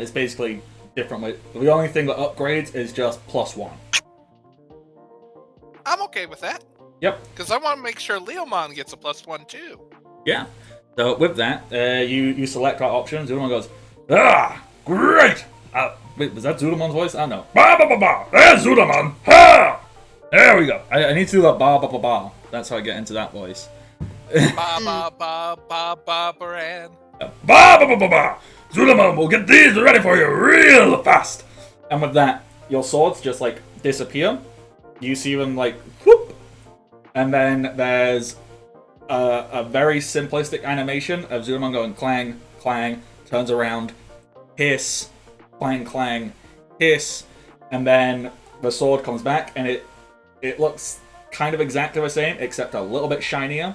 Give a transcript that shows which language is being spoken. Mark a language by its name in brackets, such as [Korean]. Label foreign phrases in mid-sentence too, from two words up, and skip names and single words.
[English] It's basically different. The only thing that upgrades is just +1. I'm okay with that. Yep. Because I want to make sure Leomon gets a +1 too. Yeah. So with that, you select our option. Zudamon goes, Ah, great. wait, was that Zudamon's voice? I don't know. Bah, bah, bah, bah. There's Zudomon. Ha! There we go. I need to do that ba ba ba ba. That's how I get into that voice. Ba ba ba ba ba baran. Bah, bah, bah, bah, bah. Zudomon will get these ready for you real fast. And with that, your swords just like disappear. You see them like whoop, and then there's a very simplistic animation of Zudamon going clang, clang, turns around, hiss, clang, clang, hiss, and then the sword comes back, and it looks kind of exactly the same, except a little bit shinier.